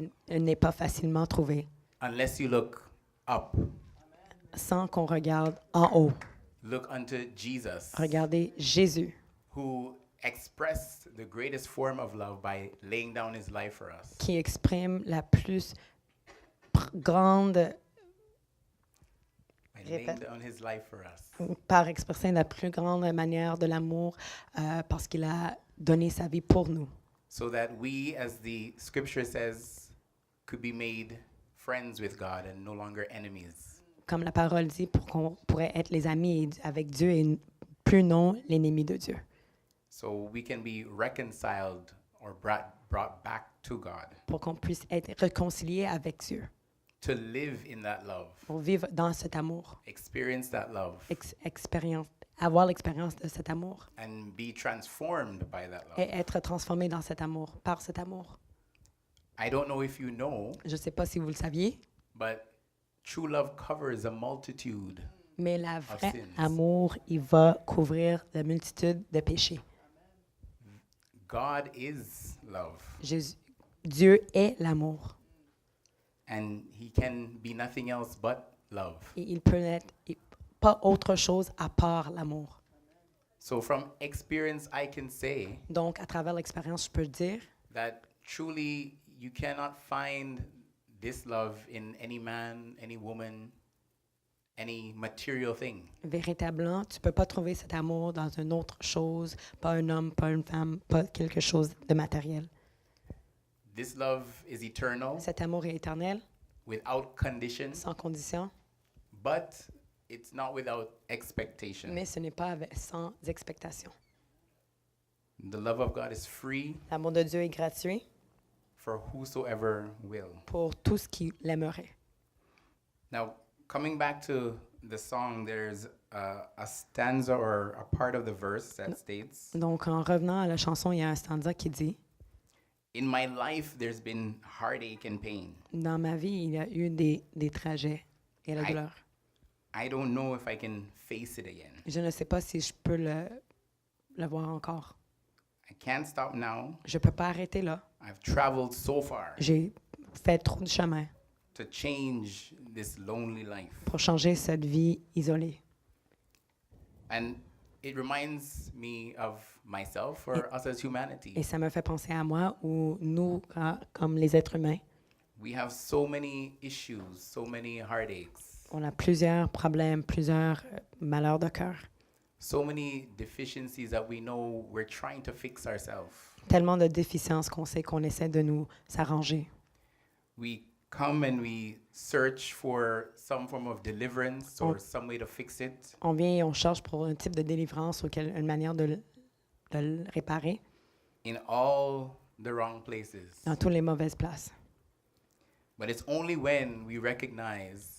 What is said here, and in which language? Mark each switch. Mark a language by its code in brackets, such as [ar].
[fr] n'est pas facilement trouvé [en] unless you look up, [fr] sans qu'on regarde en haut. [en] look unto Jesus, [fr] Regardez Jésus, [en] who expressed the greatest form of love by laying down his life for us. [fr] qui exprime la plus grande, [en] By laying [fr] Répète. [en] down his life for us. [fr] par expresser la plus grande manière de l'amour parce qu'il a donné sa vie pour nous. [en] So that we, as the scripture says, could be made friends with God and no longer enemies. [fr] Comme la parole dit, pour qu'on pourrait être les amis avec Dieu et plus non l'ennemi de Dieu. [en] So we can be reconciled or brought back to God, [fr] Pour qu'on puisse être réconcilié avec Dieu. [en] to live in that love, [fr] Pour vivre dans cet amour. [en] experience that love, [fr] Avoir l'expérience de cet amour. [en] and be transformed by that love. [fr] Et être transformé dans cet amour, par cet amour. [en] I don't know if you know, [fr] Je ne sais pas si vous le saviez, [en] but true love covers a multitude. [fr] mais le vrai [en] sins. [fr] amour, il va couvrir la multitude de péchés. [en] God is love, [fr] Dieu est l'amour. [en] and he can be nothing else but love. [fr] Et il peut n'être pas autre chose à part l'amour. [en] So from experience, I can say [fr] Donc, à travers l'expérience, je peux dire [en] that truly you cannot find this love in any man, any woman, any material thing. [fr] véritablement, tu ne peux pas trouver cet amour dans une autre chose, pas un homme, pas une femme, pas quelque chose de matériel. [en] This love is eternal, [fr] Cet amour est éternel, [en] without condition, [fr] sans condition, [en] but it's not without expectation. [fr] mais ce n'est pas sans expectation. [en] The love of God is free [fr] L'amour de Dieu est gratuit [en] for whosoever will. [fr] pour tous qui l'aimeraient. [en] Now, coming back to the song, there's a stanza or a part of the verse that states, [fr] Donc, en revenant à la chanson, il y a un stanza qui dit [en] "In my life, there's been heartache and pain. [fr] « Dans ma vie, il y a eu des trajets et la [en] I- [fr] douleur. [en] I don't know if I can face it again. [fr] Je ne sais pas si je peux le voir encore. [en] I can't stop now. [fr] Je ne peux pas arrêter là. [en] I've traveled so far [fr] J'ai fait trop de chemin [en] to change this lonely life." [fr] pour changer cette vie isolée. [en] And it reminds me of myself or us as humanity. [fr] Et ça me fait penser à moi ou nous, comme les êtres humains. [en] We have so many issues, so many heartaches, [fr] On a plusieurs problèmes, plusieurs malheurs de cœur. [en] so many deficiencies that we know we're trying to fix ourselves. [fr] Tellement de déficiences qu'on sait qu'on essaie de nous s'arranger. [en] We come and we search for some form of deliverance or some way to fix it. [fr] On vient et on cherche pour un type de délivrance ou une manière de le réparer [en] In all the wrong places. [fr] dans toutes les mauvaises places. [en] But it's only when we recognize